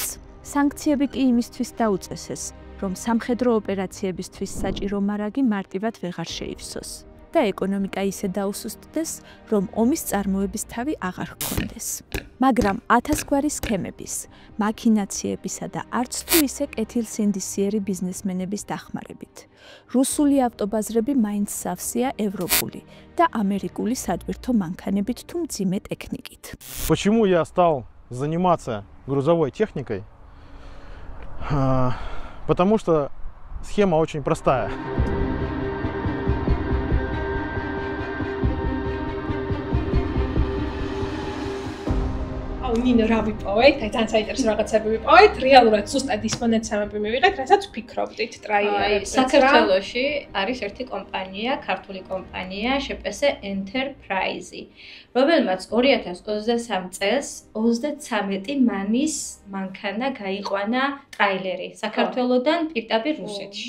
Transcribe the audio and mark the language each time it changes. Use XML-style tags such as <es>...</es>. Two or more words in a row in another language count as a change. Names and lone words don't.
<ka>სანქციები კი იმისთვის დაუწესეს, რომ სამხედრო ოპერაციებისთვის საჭირო მარაგი მარტივად ვეღარ შეივსოს და ეკონომიკა ისე დაუსუსტდეს, რომ ომის წარმოების თავი აღარ ჰქონდეს. მაგრამ 1000 გვარი სქემების, მაქინაციებისა და არც თუ ისე კეთილსინდისიერი ბიზნესმენების დახმარებით, რუსული ავტობაზრები მაინც სავსეა ევროპული და ამერიკული სატვირთო მანქანებით თუ მძიმე ტექნიკით.</ka> <ru>Почему я стал заниматься грузовой техникой? Потому что схема очень простая.</ru> <ka>ნინო რა ვიპოვეთ? აი ძალიან საინტერესო რაღაცები ვიპოვეთ. რეალურად ზუსტად ის მონაცემები მივიღეთ, რასაც ვფიქრობდით ტრაილერებზე. საქართველოში არის ერთი კომპანია, ქართული კომპანია, შპს Enterprise, რომელმაც 2023 წელს 33 მანის მანქანა გაიყვანა ტრაილერი საქართველოდან პირდაპირ რუსეთში.</ka>